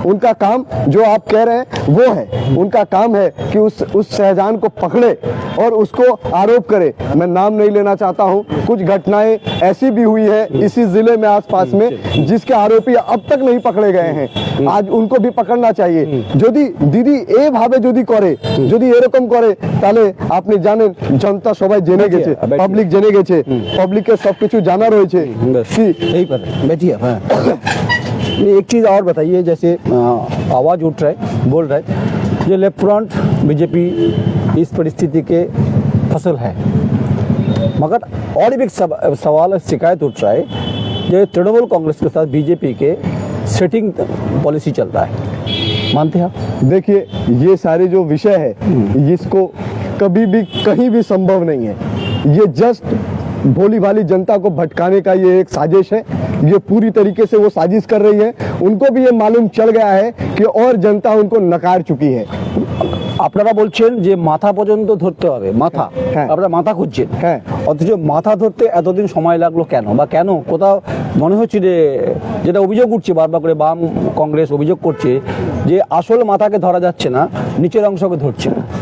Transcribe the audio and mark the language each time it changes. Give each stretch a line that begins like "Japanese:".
Hindi: उनका काम जो आप कह रहे हैं वो है, उनका काम है कि उस शाहजहां को पकड़े और उसको आरोप करे। मैं नाम नहीं लेना चाहता हूं, कुछ घटनाएं ऐसी भी हुई है इसी जिले में आसपास में जिसके आरोपी अब तक नहीं पकड़े गए हैं, आज उनको भी पकड़ना चाहिए।
Bangla: यदि दीदी ए भावे यदि करे, यदि एरकम करे, তাহলে আপনি জানেন জনতা সবাই জেনে গেছে, পাবলিক জেনে গেছে, পাবলিকের সবকিছু জানা রয়েছে।
Hindi: यही पर बैठिए। हाँ, एक चीज़ और बताइए, जैसे आवाज़ उठ रहा है, बोल रहा है ये लेफ्ट फ्रंट बीजेपी इस परिस्थिति के फसल है, मगर और भी एक सवाल शिकायत उठ रहा है जो तृणमूल कांग्रेस के साथ बीजेपी के सेटिंग पॉलिसी चल रहा है, मानते हैं आप? देखिए, ये सारे जो विषय है इसको कभी भी कहीं भी संभव नहीं है। ये जस्ट भोली भाली जनता को भटकाने का ये एक साजिश है। ये पूरी तरीके से वो साजिश कर रही है। उनको भी ये मालूम चल गया है कि और जनता उनको नकार चुकी है।
Bangla: আপনারা বলছেন যে মাথা পর্যন্ত ধরতে হবে, মাথা, হ্যাঁ। আপনারা মাথা খুঁজছেন, হ্যাঁ। অথচ মাথা ধরতে এতদিন সময় লাগলো কেন, বা কেন? কোথাও মনে হচ্ছে যে যেটা অভিযোগ উঠছে বারবার করে, বাম কংগ্রেস অভিযোগ করছে যে আসল মাথাকে ধরা যাচ্ছে না, নিচের অংশকে ধরছে না।